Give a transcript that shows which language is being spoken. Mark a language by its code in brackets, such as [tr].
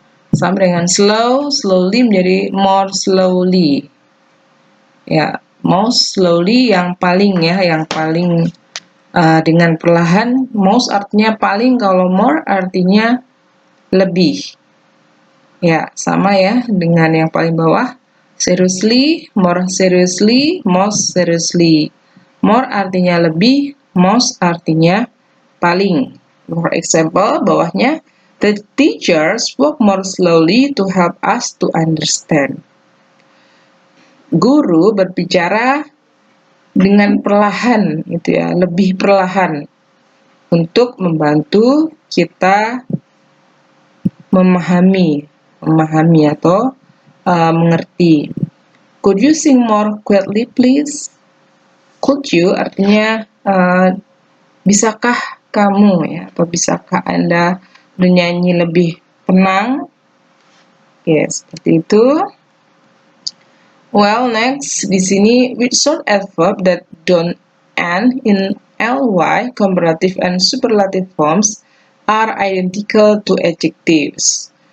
[id] Sama dengan slowly menjadi more slowly. Ya, most slowly yang paling ya, yang paling dengan perlahan. Most artinya paling, kalau more artinya lebih. Ya, sama ya dengan yang paling bawah. [en] Seriously, more seriously, most seriously. [id] More artinya lebih, most artinya paling. [en] For example, [id] bawahnya, [en] the teacher spoke more slowly to help us to understand. [id] Guru berbicara dengan perlahan gitu ya, lebih perlahan untuk membantu kita memahami atau mengerti. [en] Could you sing more quietly please? Could you [id] artinya bisakah kamu ya, atau bisakah Anda bernyanyi lebih tenang? Ya, seperti itu. [en] Well, next [id] di sini [en] with short adverb that don't end in ly, comparative and superlative forms are identical to adjectives.